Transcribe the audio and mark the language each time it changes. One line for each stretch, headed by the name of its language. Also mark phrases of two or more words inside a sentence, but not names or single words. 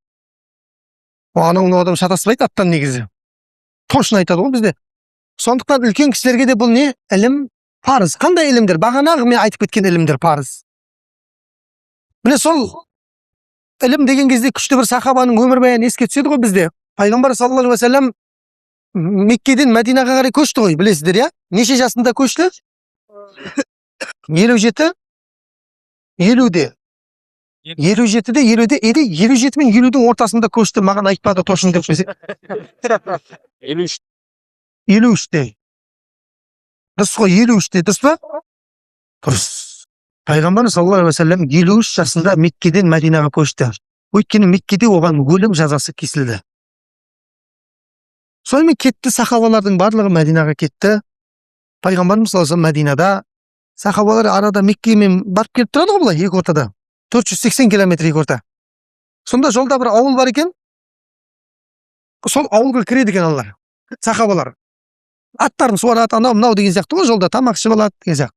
Kazakh: Анау адам шатаспайды аттан негізі. Точно айтады ғой бізде. Сондықтан үлкен кісілерге де бұл не? Ilm парыз. Қандай ilmдер? Бағанағы мен айтып кеткен ilmдер парыз. Міне сол ilm деген кезде күшті бір сахабаның өмірбаяны еске түседі ғой бізде. Пайғамбар
Arabic: صلى الله عليه وسلم
Kazakh: Меккеден Мәдинаға қарай көшті ғой, білесіздер, я? Неше жасында көшті? 57, 50-де. 57-де, 50-де, 57 мен 50-дің ортасында көшті, маған айтпады точно деп сөйлесе. 53-де. Дұрыс қой, 53-де, дұрыс па? Дұрыс. Пайғамбар
Arabic: صلى الله عليه وسلم
Kazakh: 53 жасында Меккеден Мәдинаға көшті. Өйткені Меккеде оған өлім жазасы кесілді. Сонымен кетті, сахабалардың барлығы Мәдинаға кетті. Пайғамбарымыз
Arabic: صلى الله عليه وسلم
Kazakh: Мәдинада, сахабалар арада Меккемен барып келіп тұрады ғой бұлай, екі ортада. 480 километр екі орта. Сонда жолда бір ауыл бар екен. Сол ауылға кіреді екен алар, сахабалар. Аттарын суарады, анау мынау деген сияқты ғой, жолда тамақ ішіп алады деген сияқты.